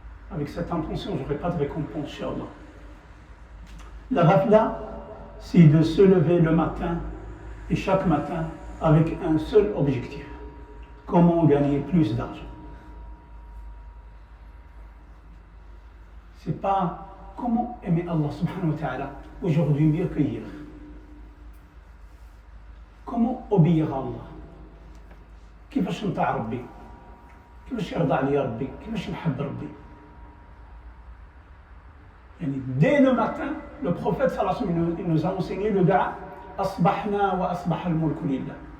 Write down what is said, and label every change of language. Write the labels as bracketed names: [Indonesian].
[French] Avec cette intention, je n'aurai pas de récompense chez Allah. La ghafla, c'est de se lever le matin et chaque matin avec un seul objectif. Comment gagner plus d'argent. C'est pas comment aimer Allah subhanahu wa ta'ala aujourd'hui mieux que hier. Comment obéir à Allah. [Arabic] كيفاش نطيع ربي كيفاش يرضى عليا ربي كيفاش نحب ربي. [French] يعني dès le matin le prophète sallallahu alayhi wa sallam il nous a enseigné le dua [Arabic] أصبحنا وأصبح الملك لله.